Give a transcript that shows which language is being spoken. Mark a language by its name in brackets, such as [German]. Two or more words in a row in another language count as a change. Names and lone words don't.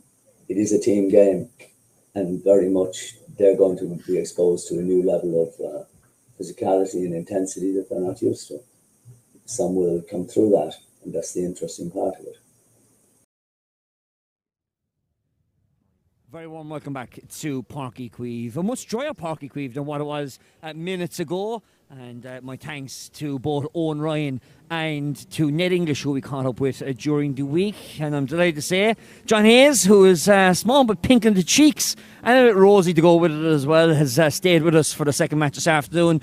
[English] It is a team game, and very much they're going to be exposed to a new level of physicality and intensity that they're not used to. Some will come through that, and that's the interesting part of it. Very warm welcome back to Páirc Uí Chaoimh. A much drier Páirc Uí Chaoimh than what it was minutes ago. And my thanks to both Owen Ryan and to Ned English, who we caught up with during the week. And I'm delighted to say John Hayes, who is small but pink in the cheeks and a bit rosy to go with it as well, has stayed with us for the second match this afternoon.